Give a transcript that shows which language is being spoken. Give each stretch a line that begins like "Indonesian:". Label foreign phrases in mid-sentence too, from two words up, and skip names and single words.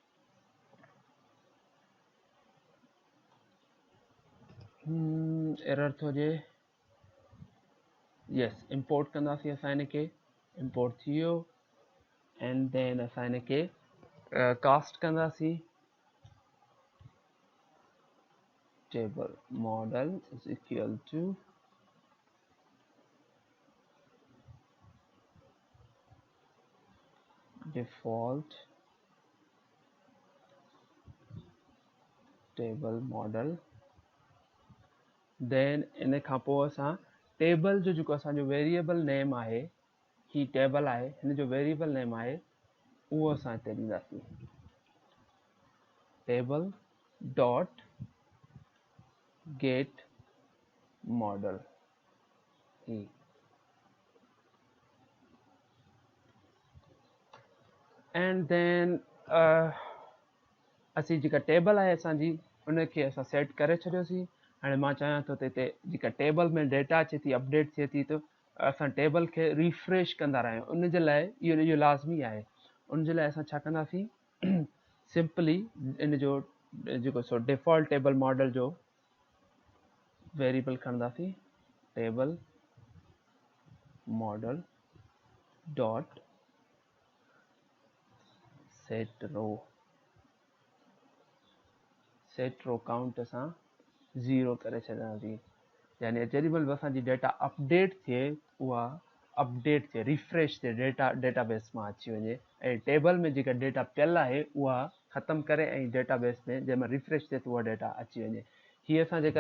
Sindhi: एरर थो जे
English: yes import
Sindhi: कंदासीं असां हिनखे इंपोर्ट थी वियो
English: and then
Sindhi: असां हिनखे कास्ट कंदासीं
English: table model is equal to default table model then
Sindhi: इन खां पोइ असां टेबल जो जेको असांजो
English: variable name
Sindhi: आहे ही टेबल आहे हिन जो
English: variable name
Sindhi: आहे उहो असां हिते ॾींदासीं
English: table dot get model
Sindhi: ही
English: and then
Sindhi: असीं जेका टेबल आहे असांजी उनखे असां सेट करे छॾियोसीं हाणे मां चाहियां थो त हिते जेका टेबल में डेटा अचे थी अपडेट थिए थी त असां टेबल खे रिफ्रेश कंदा रहियूं उन जे लाइ इहो लाज़मी आहे उन जे लाइ असां छा कंदासीं सिंपली इन जो जेको सो
English: default table model
Sindhi: जो वेरिएबल खणंदासीं टेबल
English: model dot set row count
Sindhi: असां 0 करे छॾंदासीं यानी जेॾी महिल बि असांजी डेटा अपडेट थिए उहा अपडेट थिए रिफ्रेश थिए डेटाबेस मां अची वञे ऐं टेबल में जेका डेटा पियल आहे उहा ख़तमु करे ऐं डेटाबेस में जंहिं महिल रिफ्रेश थिए त उहा डेटा अची वञे हीअ असां जेका